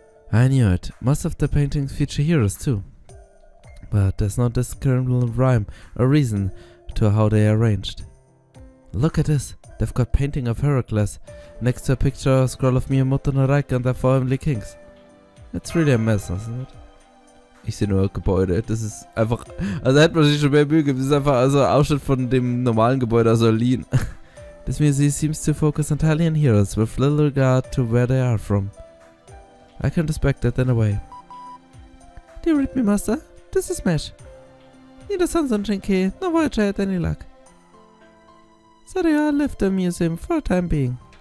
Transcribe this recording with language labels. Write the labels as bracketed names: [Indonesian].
[English] I knew it. Most of the paintings feature heroes too. But there's no discernible rhyme or reason to how they are arranged. Look at this. They've got painting of Heracles next to a picture or scroll of Miyamoto no Reich and their four heavenly kings. It's really a mess, isn't it? [German] Ich sehe nur Gebäude. Das ist einfach... Also hätte man sich schon mehr Mühe gegeben. Das ist einfach also ein Ausschnitt von dem normalen Gebäude aus Berlin. [English] This museum seems to focus on Italian heroes with little regard to where they are from. I can respect that in a way. Do you read me, Master? This is Smash. Neither Sun Shinki nor Voyager had any luck. So they all left the museum for the time being.